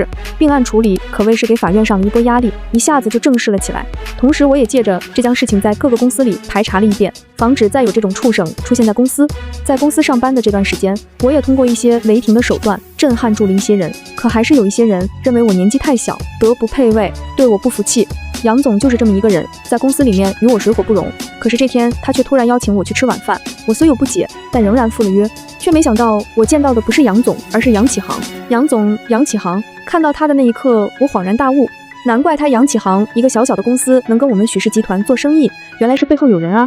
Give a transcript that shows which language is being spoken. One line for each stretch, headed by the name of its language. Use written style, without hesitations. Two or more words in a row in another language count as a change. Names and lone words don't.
Chinese: 併案處理可謂是給法院上了一波壓力，一下子就正式了起來。同時我也借着這樁事情在各個公司裡排查了一遍，防止再有這種畜生出現在公司。在公司上班的這段時間，我也通過一些雷霆的手段震撼住了一些人，可還是有一些人認為我年紀太小，德不配位，對我不服氣。楊總就是這麼一個人，在公司裡面與我水火不容。可是這天他卻突然邀請我去吃晚飯，我雖有不解，但仍然赴了約。卻沒想到我見到的不是楊總，而是楊啟航。楊總，楊啟航。看到他的那一刻，我恍然大悟，難怪他楊啟航一個小小的公司能跟我們許氏集團做生意，原來是背後有人啊。